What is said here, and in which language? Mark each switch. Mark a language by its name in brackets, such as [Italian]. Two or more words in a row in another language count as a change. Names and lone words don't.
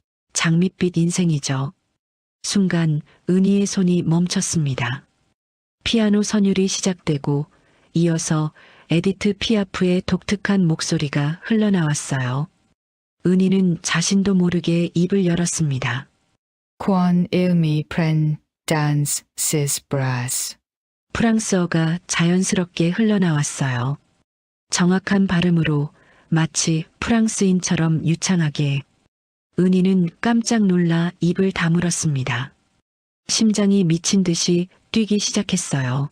[Korean] 장밋빛 인생이죠. 순간 은희의 손이 멈췄습니다. 피아노 선율이 시작되고 이어서 에디트 피아프의 독특한 목소리가 흘러나왔어요. 은희는 자신도 모르게 입을 열었습니다. [French] Quand il me prend dans ses bras. [Korean] 프랑스어가 자연스럽게 흘러나왔어요. 정확한 발음으로 마치 프랑스인처럼 유창하게. 은희는 깜짝 놀라 입을 다물었습니다. 심장이 미친 듯이 뛰기 시작했어요.